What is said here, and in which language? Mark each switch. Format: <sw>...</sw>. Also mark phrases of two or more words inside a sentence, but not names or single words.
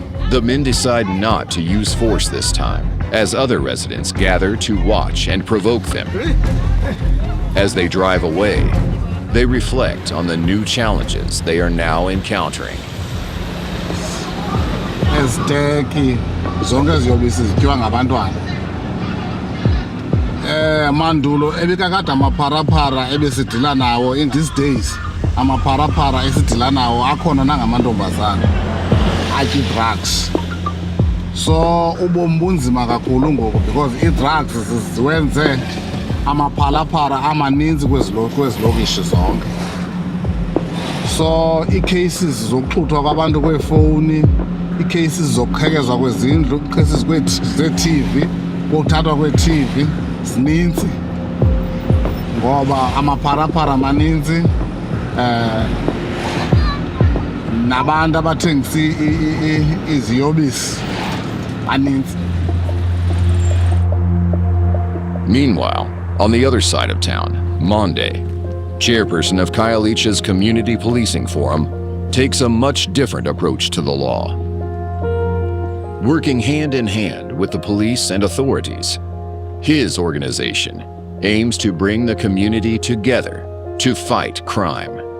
<en>The men decide not to use force this time, as other residents gather to watch and provoke them. As they drive away, they reflect on the new challenges they are now encountering.</en> <xh>Eziteki zonke ziyobisi zityiwa ngabantwana. Mandulo ebekakade amapharapara ebesidila nawo</xh> <en>in these days</en> <xh>amapharapara esidila nawo akhona nangamantombazana atyi drugs. So ubomi bunzima kakhulu ngoku because i-drugs ziwenze amaphalaphala amaninzi kwezilokishi zonke. So ii-cases zokuxuthwa kwabantu kweefowuni, ii-cases zokukhekezwa kwezindlu, ii-cases zee-TV, kokuthathwa kwee-TV zininzi ngoba amapharaphala maninzi nabantu abathengisa iziyobisi maninzi.</xh> <en>Meanwhile, on the other side of town, Monday, chairperson of Khayelitsha's Community Policing Forum, takes a much different approach to the law. Working hand in hand with the police and authorities, his organization aims to bring the community together to fight crime.</en>